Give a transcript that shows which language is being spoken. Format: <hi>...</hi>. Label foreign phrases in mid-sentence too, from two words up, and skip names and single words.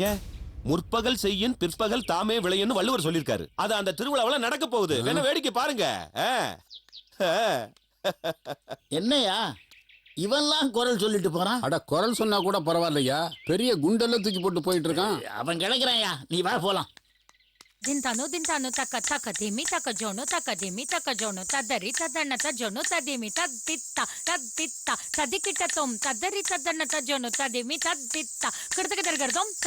<ta>முற்பகல் செய்யின் பிற்பகல் தாமே விளையன்னு வள்ளுவர் சொல்லியிருக்காரு. அது அந்த திருவிழாவில் நடக்க போகுது. வேணா வேடிக்கை பாருங்க. என்னையா இவன்லாம் குரல் சொல்லிட்டு போறான்? அட, குரல் சொன்னா கூட பரவாயில்லையா, பெரிய குண்டெல்லாம் தூக்கி போட்டு போயிட்டு இருக்கான். அவன் கிடக்குறாயா, நீ வா போலாம். ದಿಂತಾನು ತಕ ಧಿಮಿ ತಕ ಜೋನು ತದ್ದರಿ ತದ್ದಣ್ಣ ತಜ್ಜೋನು ತದಿಮಿ ತದ್ದಿತ್ತ ತದಿಕಿಟ್ಟತೊಂ ತದ್ದರಿ ತದ್ದಣ್ಣ ತಜ್ಜೋನು ತದಿಮಿ ತದ್ದಿತ್ತ கிடதகதர்கர்தொம் த.</ta>